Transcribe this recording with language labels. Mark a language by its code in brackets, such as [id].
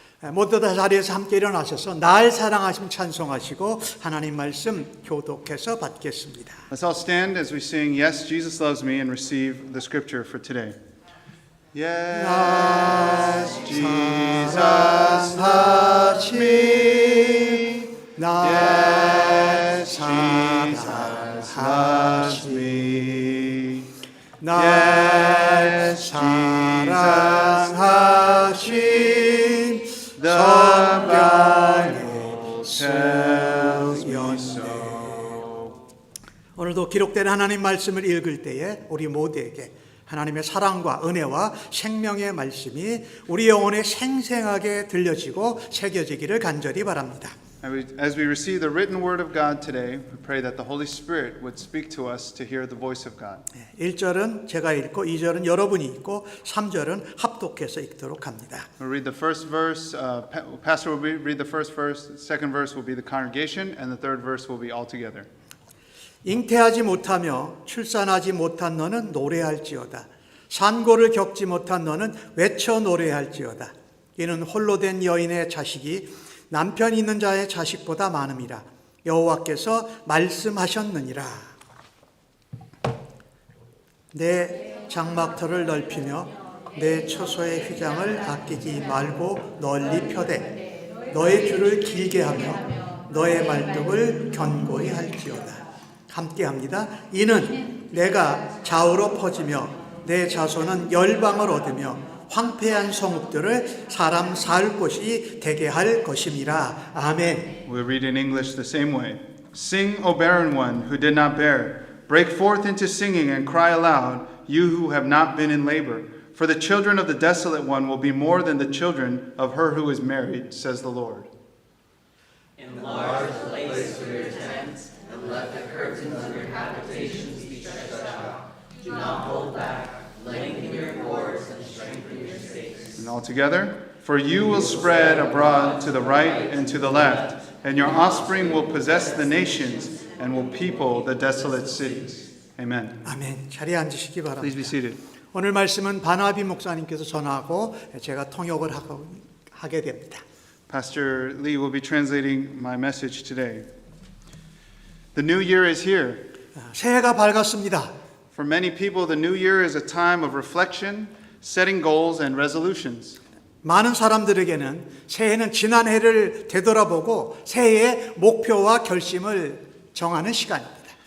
[ko] 모두 다 자리에서 함께 일어나셔서 날 사랑하심 찬송하시고 하나님 말씀 교독해서 받겠습니다. [en] Let's all stand as we sing Yes, Jesus Loves Me and receive the scripture for today. Yes, Jesus loves me. Yes, Jesus loves me. [ko] 날 사랑하신 성령의 소연소. 오늘도 기록된 하나님 말씀을 읽을 때에 우리 모두에게 하나님의 사랑과 은혜와 생명의 말씀이 우리 영혼에 생생하게 들려지고 새겨지기를 간절히 바랍니다. [en] As we receive the written word of God today, we pray that the Holy Spirit would speak to us to hear the voice of God. [ko] 1절은 제가 읽고 2절은 여러분이 읽고 3절은 합독해서 읽도록 합니다. [en] We'll read the first verse, Pastor will read the first verse, the second verse will be the congregation, and the third verse will be all together. [ko] 잉태하지 못하며 출산하지 못한 너는 노래할지어다. 산고를 겪지 못한 너는 외쳐 노래할지어다. 이는 홀로 된 여인의 자식이 남편 있는 자의 자식보다 많음이라. 여호와께서 말씀하셨느니라. 내 장막터를 넓히며 내 처소의 휘장을 아끼지 말고 널리 펴되 너의 줄을 길게 하며 너의 말뚝을 견고히 할지어다. 함께 합니다. 이는 내가 좌우로 퍼지며 내 자손은 열방을 얻으며 황폐한 성읍들을 사람 살 곳이 되게 할 것임이라. 아멘. [en] We'll read in English the same way. Sing, O barren one who did not bear. Break forth into singing and cry aloud, you who have not been in labor. For the children of the desolate one will be more than the children of her who is married, says the Lord. Enlarge the place for your tents, and let the curtains of your habitations be stretched out. Do not hold back. Lengthen your cords and strengthen your stakes. And all together, for you will spread abroad to the right and to the left, and your offspring will possess the nations and will people the desolate cities. Amen. [ko] 아멘. 자리에 앉으시기 바랍니다. [en] Please be seated. [ko] 오늘 말씀은 바나비 목사님께서 전하고 제가 통역을 하게 됩니다. [en] Pastor Lee will be translating my message today. The new year is here. [ko] 새해가 밝았습니다. [en] For many people, the new year is a time of reflection, setting goals and resolutions. [ko] 많은 사람들에게는 새해는 지난 해를 되돌아보고 새해의 목표와 결심을 정하는 시간입니다.